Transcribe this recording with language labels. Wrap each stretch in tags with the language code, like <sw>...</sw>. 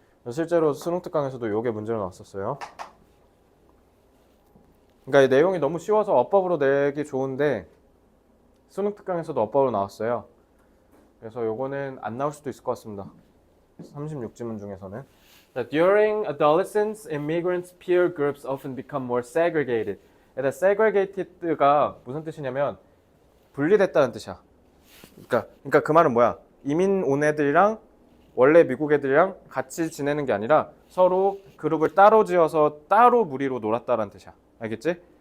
<ko>실제로 수능 특강에서도 요게 문제로 나왔었어요. 그러니까 이 내용이 너무 쉬워서 어법으로 내기 좋은데 수능 특강에서도 어법으로 나왔어요. 그래서 요거는 안 나올 수도 있을 것 같습니다. 36지문 중에서는.</ko> <en>During adolescence, immigrants' peer groups often become more segregated.</en> <ko>일단 segregated가 무슨 뜻이냐면 분리됐다는 뜻이야. 그러니까 그 말은 뭐야? 이민 온 애들이랑 원래 미국 애들이랑 같이 지내는 게 아니라 서로 그룹을 따로 지어서 따로 무리로 놀았다는 뜻이야. 알겠지?</ko>